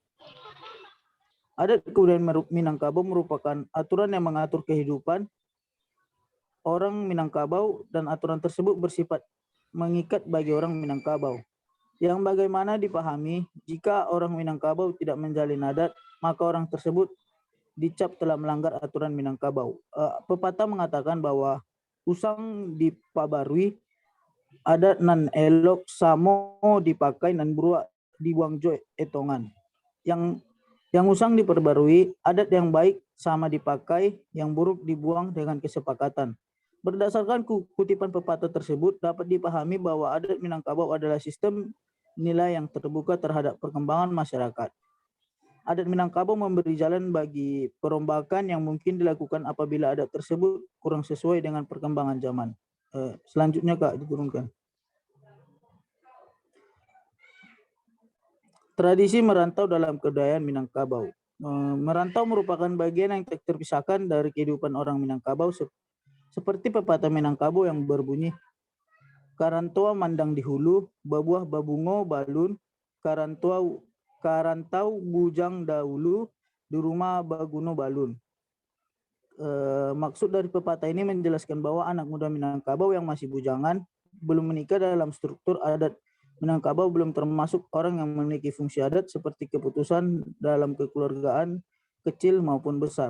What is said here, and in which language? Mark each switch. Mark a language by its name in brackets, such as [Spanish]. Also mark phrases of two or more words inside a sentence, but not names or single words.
[Indonesian] Adat kebudayaan Minangkabau merupakan aturan yang mengatur kehidupan orang Minangkabau, dan aturan tersebut bersifat mengikat bagi orang Minangkabau. Yang bagaimana dipahami, jika orang Minangkabau tidak menjalin adat, maka orang tersebut dicap telah melanggar aturan Minangkabau. Pepatah mengatakan bahwa [Minangkabau] usang dipabarui, adat nan elok samo dipakai nan buruk dibuang jo etongan. [Indonesian] Yang usang diperbarui, adat yang baik sama dipakai, yang buruk dibuang dengan kesepakatan. Berdasarkan kutipan pepatah tersebut, dapat dipahami bahwa adat Minangkabau adalah sistem nilai yang terbuka terhadap perkembangan masyarakat. Adat Minangkabau memberi jalan bagi perombakan yang mungkin dilakukan apabila adat tersebut kurang sesuai dengan perkembangan zaman. Selanjutnya Kak, diturunkan. Tradisi merantau dalam kebudayaan Minangkabau. Merantau merupakan bagian yang tak terpisahkan dari kehidupan orang Minangkabau, seperti pepatah Minangkabau yang berbunyi, [Minangkabau] karantua mandang di hulu, babuah babungo balun, karantau bujang dahulu, di rumah baguno balun. [Indonesian] Maksud dari pepatah ini menjelaskan bahwa anak muda Minangkabau yang masih bujangan, belum menikah dalam struktur adat Minangkabau belum termasuk orang yang memiliki fungsi adat seperti keputusan dalam kekeluargaan kecil maupun besar.